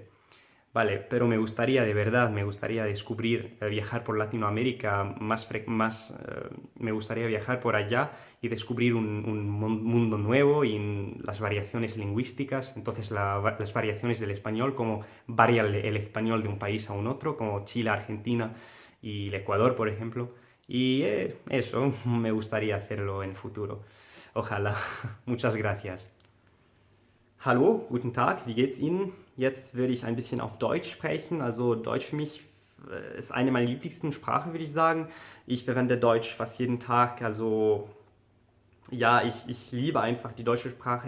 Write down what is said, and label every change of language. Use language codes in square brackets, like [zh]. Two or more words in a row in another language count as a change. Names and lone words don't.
[es] Vale, pero me gustaría, de verdad, me gustaría descubrir, viajar por Latinoamérica, me gustaría viajar por allá y descubrir un mundo nuevo y las variaciones lingüísticas, entonces las variaciones del español, como varía el español de un país a un otro, como Chile, Argentina y el Ecuador, por ejemplo. Y eso, me gustaría hacerlo en el futuro. Ojalá. Muchas gracias. [de] Hallo, guten Tag, wie geht's Ihnen? Jetzt würde ich ein bisschen auf Deutsch sprechen. Also Deutsch für mich ist eine meiner lieblichsten Sprachen, würde ich sagen. Ich verwende Deutsch fast jeden Tag. Also ja, ich liebe einfach die deutsche Sprache.